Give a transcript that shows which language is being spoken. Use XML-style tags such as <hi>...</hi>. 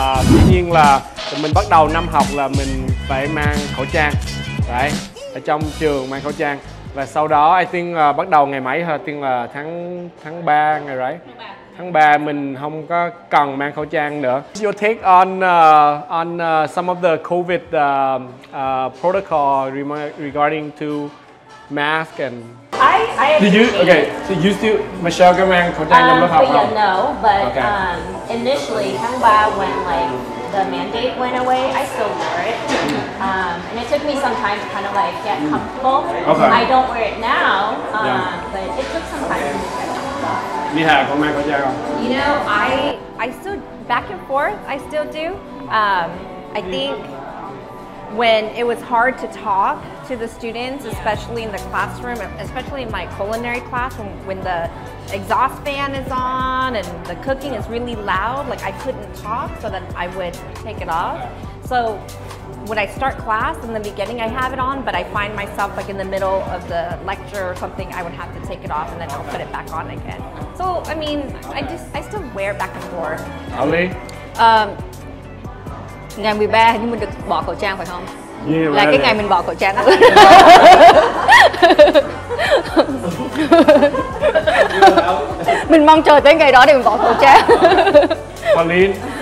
<vi>Dĩ nhiên là mình bắt đầu năm học là mình phải mang khẩu trang. Đấy, ở trong trường mang khẩu trang. Và sau đó</vi> <en>I think</en> <vi>bắt đầu ngày mấy hả? I think là tháng 3 ngày right? Tháng 3 mình không có cần mang khẩu trang nữa.</vi> <en>What's your take on some of the COVID protocol regarding to mask and I Did you okay? So you still</en> <vi>Michelle có mang khẩu trang trong lớp học</vi> <en>but yeah,</en> <vi>không?</vi> <en>no, but Okay. initially,</en> <vi>tháng 3</vi> <en>when like the mandate went away, I still wore it, and it took me some time to kind of like get comfortable. Okay. I don't wear it now, Yeah. but it took some time for me to get comfortable.</en> <vi>Đi Hà có mang khẩu trang không?</vi> <en>You know, I still, back and forth, I still do. I think when it was hard to talk to the students, especially in the classroom, especially in my culinary class, when the exhaust fan is on and the cooking is really loud, like I couldn't talk, so then I would take it off. So when I start class, in the beginning I have it on, but I find myself like in the middle of the lecture or something, I would have to take it off and then I'll put it back on again. So I mean, I still wear it back and forth. Ali?</en> <vi>Ngày 13 nhưng mình được bỏ khẩu trang phải không?</vi> <en>Yeah,</en> <vi>Là cái</vi> <en>right.</en> <vi>ngày mình bỏ khẩu trang. Mình mong chờ tới ngày đó để mình bỏ khẩu trang. Pauline?</vi>